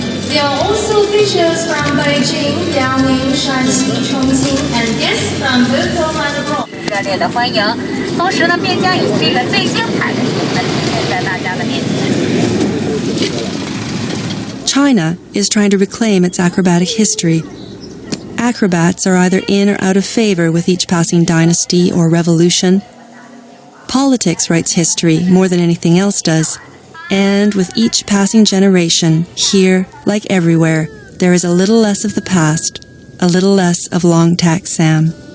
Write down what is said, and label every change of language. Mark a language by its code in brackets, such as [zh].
[en] There are also features from Beijing, Liaoning, Shanxi, Chongqing, and guests from both home and abroad. [zh] 热烈的欢迎，同时呢，便将以这个最精彩的体验呈现在大家的面前。 [en] China is trying to reclaim its acrobatic history. Acrobats are either in or out of favor with each passing dynasty or revolution. Politics writes history more than anything else does. And with each passing generation, here, like everywhere, there is a little less of the past, a little less of Long Tack Sam.